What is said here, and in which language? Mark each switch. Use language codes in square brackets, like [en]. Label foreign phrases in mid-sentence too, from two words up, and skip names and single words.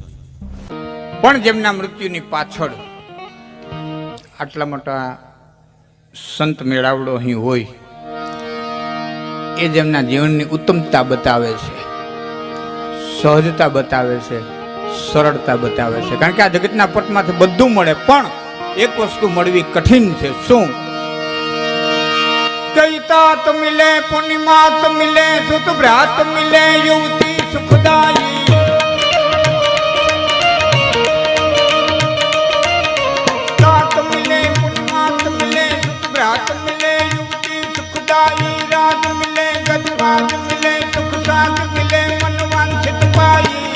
[gu] પણ જેમના મૃત્યુની પાછળ આટલા મોટા સંત મેળાવડો અહીં હોય એ જેમના જીવનની ઉત્તમતા બતાવે છે, સહજતા બતાવે છે, સરળતા બતાવે છે। કારણ કે આ જગતના પટમાંથી બધું મળે પણ એક વસ્તુ મળવી કઠિન છે। શું? [hi] कैता तो मिले, पूर्णिमा तो मिले, सुत भ्रात मिले, युवती सुखदायी। तात मिले, पूर्णिमा तो मिले, सुत भ्रात मिले, युवती सुखदायी। रात मिले, गजबात मिले, सुख साथ मिले, मन वांछित पाई।